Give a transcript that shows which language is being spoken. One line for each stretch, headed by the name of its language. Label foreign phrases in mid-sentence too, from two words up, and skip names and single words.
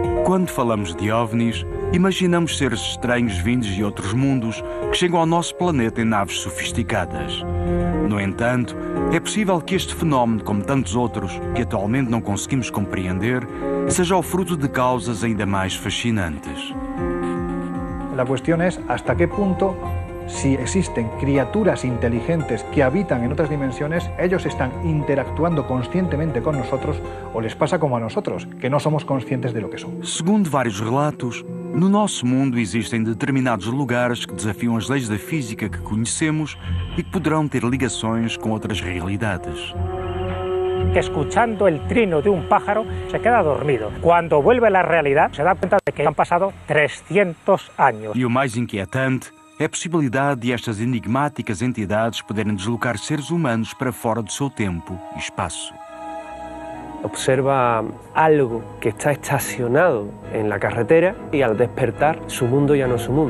Portuguese: Quando falamos de OVNIs, imaginamos seres estranhos vindos de outros mundos que chegam ao nosso planeta em naves sofisticadas. No entanto, é possível que este fenómeno, como tantos outros que atualmente não conseguimos compreender, seja o fruto de causas ainda mais fascinantes.
Spanish: La cuestión es hasta qué punto, si existen criaturas inteligentes que habitan en otras dimensiones, ellos están interactuando conscientemente con nosotros o les pasa como a nosotros, que no somos conscientes de lo que son.
Portuguese: Segundo vários relatos, no nosso mundo existem determinados lugares que desafiam as leis da física que conhecemos e que poderão ter ligações com outras realidades.
Spanish: Que escuchando el trino de un pájaro se queda dormido. Cuando vuelve a la realidad se da cuenta de que han pasado 300 años.
Portuguese: E o mais inquietante é a possibilidade de estas enigmáticas entidades poderem deslocar seres humanos para fora do seu tempo e espaço.
Spanish: Observa algo que está estacionado en la carretera y al despertar su mundo ya no es su mundo.